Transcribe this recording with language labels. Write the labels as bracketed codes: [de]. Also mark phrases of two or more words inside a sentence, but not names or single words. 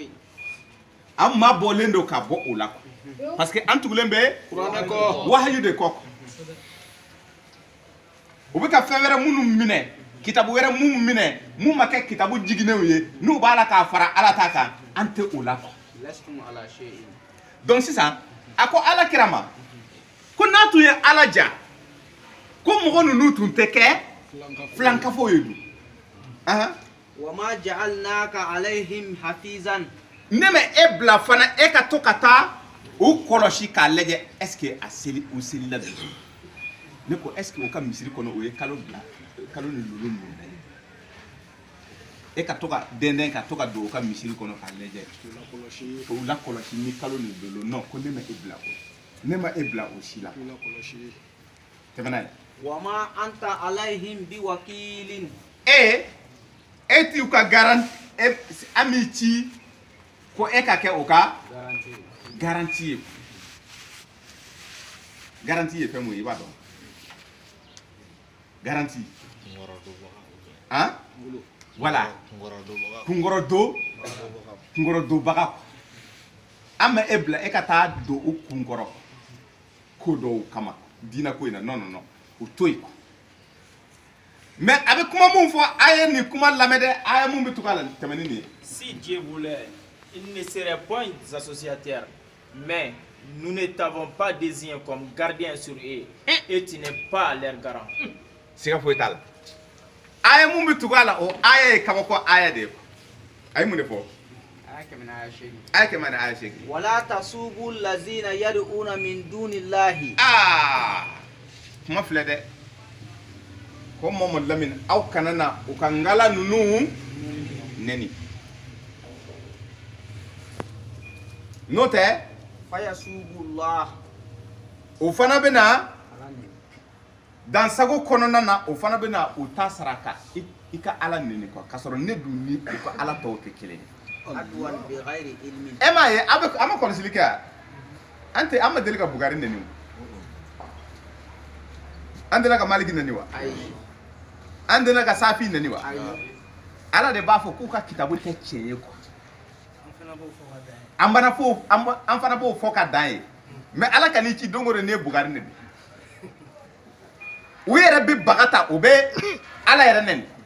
[bm] an maa bɔlen don ka bɔ o la parce que an tugulen bɛ wahayu de kɔ u bɛ ka fɛn wɛrɛ minnu minɛ kitabu wɛrɛ minnu minɛ mun ma kɛ kitabu jiginɛw ye n'u b'a la k'a fara ala ta kan an tɛ o la donc sisan a ko ala kira ma ko n'a tun ye ala ja ko mɔgɔ ninnu tun tɛ kɛ filankafo ye dun [ar] وما جعلناك عليهم حفيظا [bm] ne ma e bila fana e ka to ka taa o kɔlɔsi k'a lajɛ [fr] est-ce que [bm] a seli o seli la bi ne ko [fr] est-ce que [bm] o ka misiri kɔnɔ o ye kalo bila kalo ni lulu ninnu e ka to ka dɛndɛn ka to ka don o ka misiri kɔnɔ k'a lajɛ o la kɔlɔsi ni kalo ni lulu non ko ne ma e bila o ne ma e bila o si la tɛmɛ n'a ye [ar] وما أنت عليهم بوكيل [bm] e ti u ka garanti an b'i ci ko e ka kɛ o ka garanti ye garanti ye fɛn mun ye i b'a dɔn garanti han voilà kunkɔrɔdobaga an bɛ e bila e ka taa don o kunkɔrɔ ko dɔw kama diinɛ ko in na non o to yen mais a bɛ kuma mun fɔ a ye nin kuma lamɛn dɛ a ye mun bɛ to ka tɛmɛ ni nin ye. [fr] Si Dieu voulait, il ne serait point des associataires, mais nous ne t'avons pas désigné comme gardien sur eux, et tu n'es pas leur garant. [bm] Siga foyi t'a la a ye mun bɛ tugu a la o aya ye kabako aya de ye a ye mun de fɔ aya kɛmɛ ni aya seegin [ar] ولا تسبوا الذين يدعون من دون الله [bm] kuma filɛ dɛ ko Mamadu Lamini aw kana na u ka ngala ninnu nɛni n'o tɛ [ar] fayasubullah [bm] o fana bɛ na dansago kɔnɔna na o fana bɛ na o ta saraka i ka ala nɛni quoi k'a sɔrɔ ne dun ni u ka ala tɔw tɛ kelen ye [ar] عدوا بغير علم [bm] e m'a ye an ma kɔlɔsili kɛ an ma deli ka Bugari nɛni o an deli ka Maliki nɛni wa an deli ka Safi nɛni wa ala de b'a fɔ k'u ka kitabu tɛ tiɲɛ ye quoi an fana b'o fɔ ka dan ye mais ala ka n'i ci don o don ne ye Bugari nɛni u yɛrɛ bɛ baga ta o bɛ ala yɛrɛ nɛni